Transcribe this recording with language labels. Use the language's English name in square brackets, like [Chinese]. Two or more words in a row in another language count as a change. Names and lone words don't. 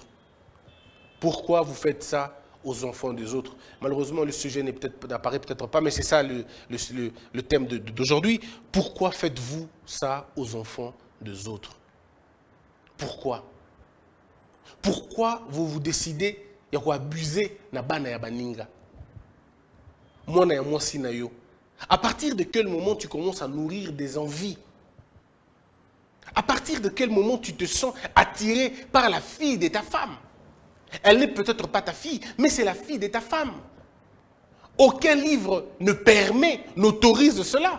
[French] Pourquoi vous faites ça aux enfants des autres? Malheureusement, le sujet n'apparaît peut-être pas, mais c'est ça le thème d'aujourd'hui. Pourquoi faites-vous ça aux enfants des autres? Pourquoi? Pourquoi vous décidez de abuser [Lingala] na bana ya baninga? Mwana ya mwasi na yo. [French] À partir de quel moment tu commences à nourrir des envies? À partir de quel moment tu te sens attiré par la fille de ta femme? Elle n'est peut-être pas ta fille, mais c'est la fille de ta femme. Aucun livre ne permet, n'autorise cela.